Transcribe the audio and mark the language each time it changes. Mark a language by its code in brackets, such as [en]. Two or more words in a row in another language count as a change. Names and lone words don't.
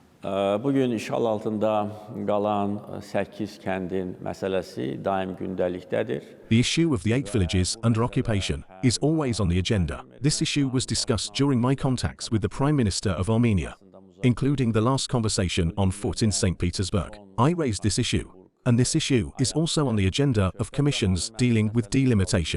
[az] Bugün işğal altında qalan 8 kəndin məsələsi daim gündəlikdədir. [en] The issue of the 8 villages under occupation is always on the agenda. This issue was discussed during my contacts with the Prime Minister of Armenia, including the last conversation on foot in St. Petersburg. I raised this issue, and this issue is also on the agenda of commissions dealing with delimitation.